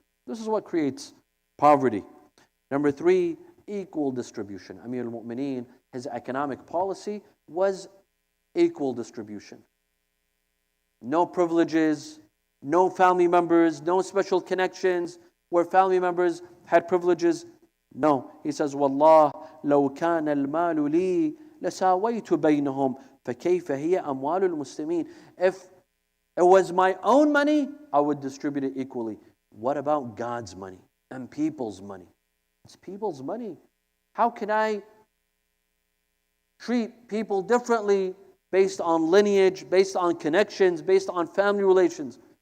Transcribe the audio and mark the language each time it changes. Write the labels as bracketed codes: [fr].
[en] This is what creates poverty. Number 3, equal distribution. Amir al-Mu'mineen, his economic policy was equal distribution. No privileges, no family members, no special connections where family members had privileges. No, he says, [ar] Wallah, لو كان المال لي لساويت بينهم فكيف هي أموال المسلمين. [en] If it was my own money, I would distribute it equally. What about God's money and people's money? It's people's money. How can I treat people differently based on lineage, based on connections, based on family relations?